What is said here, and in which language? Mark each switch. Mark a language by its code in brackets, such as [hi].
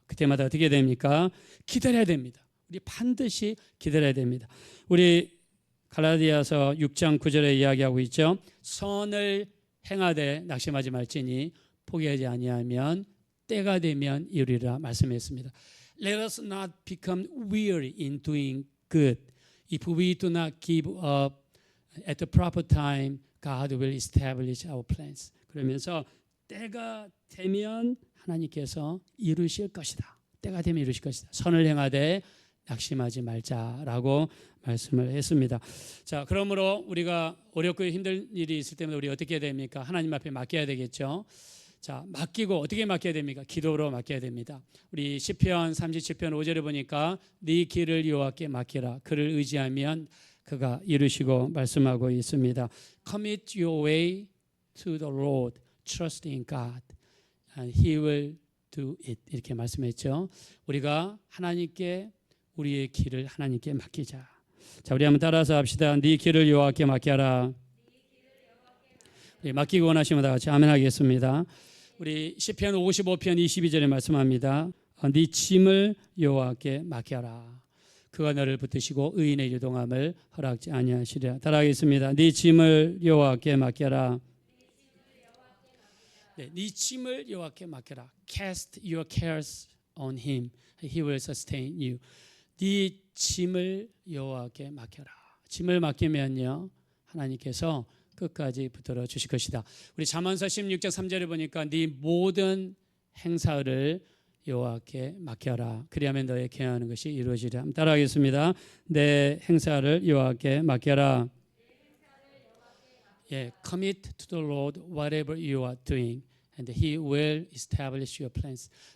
[ko] 그때마다 어떻게 됩니까? 기다려야 됩니다. 우리 반드시 기다려야 됩니다. 우리 갈라디아서 6장 9절에 이야기하고 있죠. 선을 행하되 낙심하지 말지니 포기하지 아니하면 때가 되면 이루리라 말씀했습니다. [en] Let us not become weary in doing good. If we do not give up at the proper time, God will establish our plans. [ko] 그러면서 때가 되면 하나님께서 이루실 것이다. 때가 되면 이루실 것이다. 선을 행하되 낙심하지 말자라고 말씀을 했습니다. 자, 그러므로 우리가 어렵고 힘든 일이 있을 때마다 우리 어떻게 해야 됩니까? 하나님 앞에 맡겨야 되겠죠. 자, 맡기고 어떻게 맡겨야 됩니까? 기도로 맡겨야 됩니다. 우리 시편 37편 5절에 보니까 네 길을 여호와께 맡기라. 그를 의지하면 그가 이루시고 말씀하고 있습니다. [en] Commit your way to the Lord. Trust in God. And He will do it. [ko] 이렇게 말씀했죠. 우리가 하나님께 우리의 길을 하나님께 맡기자. 자, 우리 한번 따라서 합시다. 네 길을 여호와께 맡겨라. 네, 맡기고 원하시면 다 같이 아멘 하겠습니다. 우리 시편 55편 22절에 말씀합니다. 네 짐을 여호와께 맡겨라. 그가 너를 붙드시고 의인의 유동함을 허락지 아니하시리라. 따라하겠습니다. 네 짐을 여호와께 맡겨라. 네 짐을 여호와께 맡겨라. [en] Cast your cares on him. He will sustain you. [ko] 네 짐을 여호와께 맡겨라. 짐을 맡기면요 하나님께서 끝까지 붙들어 주실 것이다. 우리 잠언서 16장 3절에 보니까 네 모든 행사를 여호와께 맡겨라. 그리하면 너의 경영하는 것이 이루어지리라. 따라하겠습니다. 내 행사를 여호와께 맡겨라. [en] Commit to the Lord whatever you are doing, and He will establish your plans.